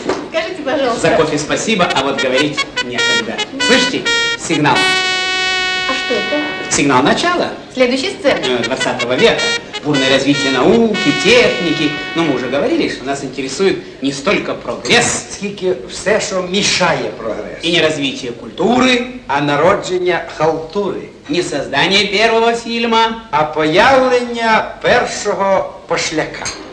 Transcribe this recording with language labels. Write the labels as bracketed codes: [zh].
[ru] Скажите, пожалуйста. За кофе спасибо, а вот говорить некогда. Слышите? Сигнал. А что это? Сигнал начала. Следующая сцена. 20 века. Бурное развитие науки, техники. Но мы уже говорили, что нас интересует не столько прогресс, [uk] Скільки все, що мішає прогресу. [ru] и не развитие культуры, [uk] А народження халтури. [ru] не создание первого фильма, [uk] А появлення першого пошляка.